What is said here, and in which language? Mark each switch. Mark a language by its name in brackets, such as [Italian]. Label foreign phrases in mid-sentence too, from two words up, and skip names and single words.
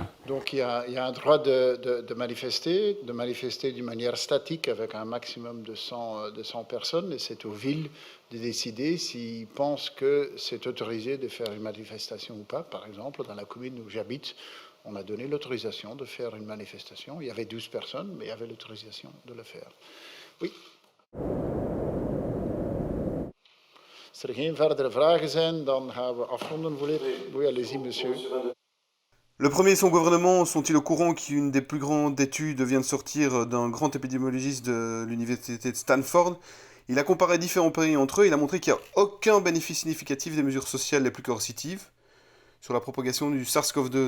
[French] Donc il y a un droit de manifester d'une manière statique avec un maximum de 100 personnes, et c'est aux villes de décider s'ils pensent que c'est autorisé de faire une manifestation ou pas. Par exemple, dans la commune où j'habite, on a donné l'autorisation de faire une manifestation. Il y avait 12 personnes, mais il y avait l'autorisation de le faire. Oui. [Dutch] Als er geen verdere vragen zijn, dan gaan we afronden. [French] Oui, allez-y, monsieur. Le Premier et son gouvernement sont-ils au courant qu'une des plus grandes études vient de sortir d'un grand épidémiologiste de l'université de Stanford? Il a comparé différents pays entre eux, il a montré qu'il n'y a aucun bénéfice significatif des mesures sociales les plus coercitives sur la propagation du SARS-CoV-2.